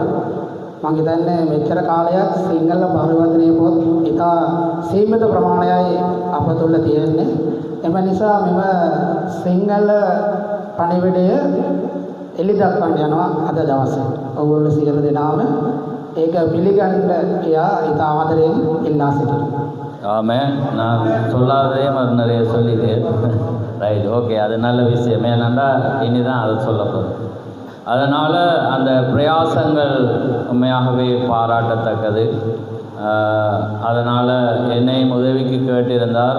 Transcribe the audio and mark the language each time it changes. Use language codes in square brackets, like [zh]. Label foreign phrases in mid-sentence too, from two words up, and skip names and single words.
[si] මම හිතන්නේ මෙච්චර කාලයක් සිංහල පරිවර්තනයේ පොත් ඉතා සීමිත ප්‍රමාණයයි අප තුළ තියෙන්නේ. එම නිසා මෙම සිංහල පණිවිඩය එළි දක්වන්න යනවා අද දවසේ. ඔයගොල්ලෝ සියලු දෙනාම ඒක පිළිගන්න කියා ඉතා ආදරයෙන් ඉල්ලා සිටිනවා. [ta] ஆமாம். நான் சொல்லாததையும் அது நிறைய சொல்லிட்டேன். [en] right, okay, [ta] அது நல்ல விஷயம். ஏனென்றா இனி தான் அதை சொல்ல போகிறேன். அதனால் அந்த பிரயாசங்கள் உண்மையாகவே பாராட்டத்தக்கது. அதனால் என்னையும் உதவிக்கு கேட்டிருந்தார்.